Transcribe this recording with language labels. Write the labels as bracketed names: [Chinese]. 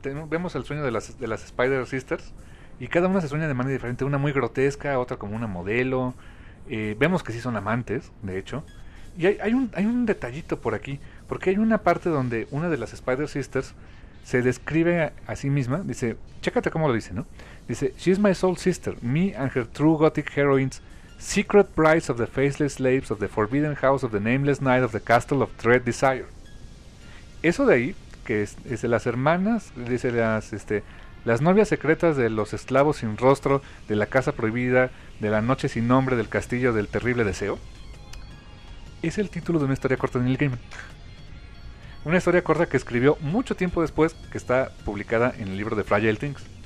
[Spanish] Vemos el sueño de las Spider Sisters y cada una se sueña de manera diferente, una muy grotesca, otra como una modelo. Vemos que sí son amantes, de hecho. Y hay un detallito por aquí, porque hay una parte donde una de las Spider Sisters se describe a sí misma. Dice, chécate cómo lo dice, ¿no? Dice, [English] she's my soul sister, me and her true gothic heroines, secret brides of the faceless slaves of the forbidden house of the nameless knight of the castle of dread desire. [Spanish] Eso de ahí, que es de las hermanas, dice las novias secretas de los esclavos sin rostro, de la casa prohibida, de la noche sin nombre, del castillo del terrible deseo. Es el título de una historia corta de Neil Gaiman. Una historia corta que escribió mucho tiempo después, que está publicada en el libro de Fragile Things.